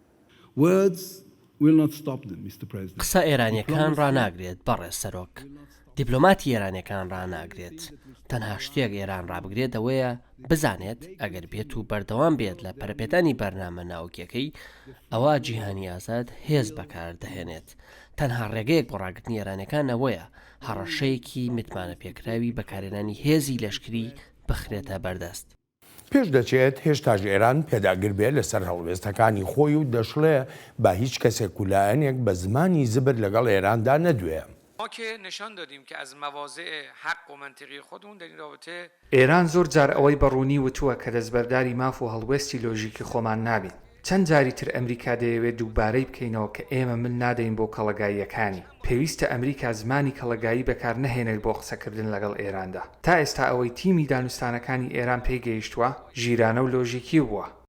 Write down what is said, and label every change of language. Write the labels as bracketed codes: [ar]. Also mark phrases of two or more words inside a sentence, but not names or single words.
[ckb] قسە ئێرانیەکان ڕناگرێت بەڕێز سەرۆک دیپلۆماتی ئێرانیەکان ڕناگرێت تەنها شتێک ئێران ڕابگرێت ئەوەیە بزانێت ئەگەر بێت و بەردەوام بێت لە پەرپێدانی بەرنامە ناوکیەکەی ئەوە جیهانی ئازاد هێز بەکاردەهێنێت تەنها ڕێگەیەک بۆ ڕاگرتنی ئێرانەکان ئەوەیە هەڕەشەیەکی متمانە پێکراوی بەکارهێنانی هێزی لەشکری بخرێتە بەردەست. پێش دەچێت هێشتاش ئێران پێداگر بێت لەسەر هەڵوێستەکانی خۆی و دەشڵێ با هیچ کەسێک و لایەنێک بە زمانی زبر لەگەڵ ئێراندا نەدوێ. [fa] ما که نشان دادیم که از مواضع حق و منطقی خودمون در این رابطه [ckb] ئێران زۆر جار ئەوەی بەڕوونی وتووە کە دەستبەرداری ماف و هەڵوێستی لۆژیکی خۆمان نابێت چەند جاری تر ئەمریکا دەیەوێت دووبارەی بکەینەوە کە ئێمە من نادەین بۆ کەڵەگاییەکانی پێویستە ئەمریکا زمانی کەڵەگایی بەکار نەهێنێت بۆ قسەکردن لەگەڵ ئێراندا تا ئێستا ئەوەی تیمی دانوستانەکانی ئێران پێیگەیشتووە ژیرانە و لۆژیکی بووە.